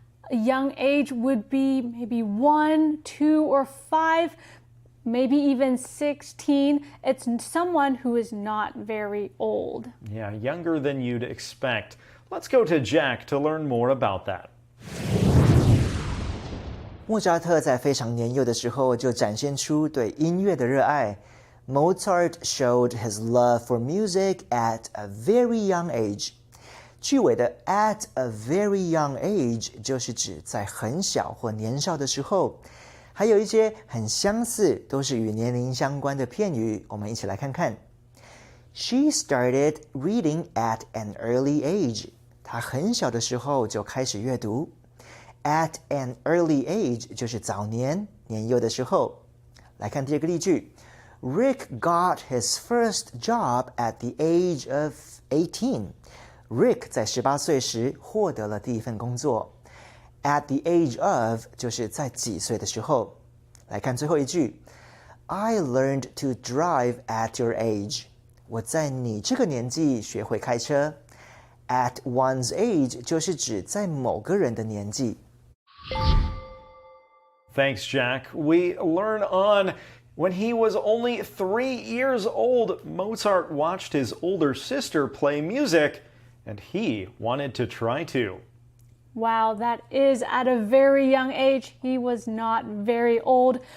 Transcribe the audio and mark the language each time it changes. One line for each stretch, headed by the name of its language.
English: A young age would be maybe 1, 2, or 5, maybe even 16. It's someone who is not very old. Yeah, younger than you'd expect. Let's go to Jack to learn more about that.
Chinese: 莫扎特在非常年幼的时候就展现出对音乐的热爱。
English: Mozart showed his love for music at a very young age.
Chinese: 句尾的
English: at a very young age
Chinese: 就是指在很小或年少的时候。还有一些很相似，都是与年龄相关的片语，我们一起来看看。
English: She started reading at an early age.
Chinese: 她很小的时候就开始阅读。
English: At an early age
Chinese: 就是早年、年幼的时候。来看第二个例句
English: Rick got his first job at the age of 18.
Chinese: Rick 在18岁时获得了第一份工作。
English: At the age of
Chinese: 就是在几岁的时候。 来看最后一句
English: I learned to drive at your age.
Chinese: 我在你这个年纪学会开车。
English: At one's age
Chinese: 就是指在某个人的年纪。
English: Thanks, Jack. We learn on. When he was only 3 years old, Mozart watched his older sister play music, and he wanted to try to. Wow, that is at a very young age. He was not very old.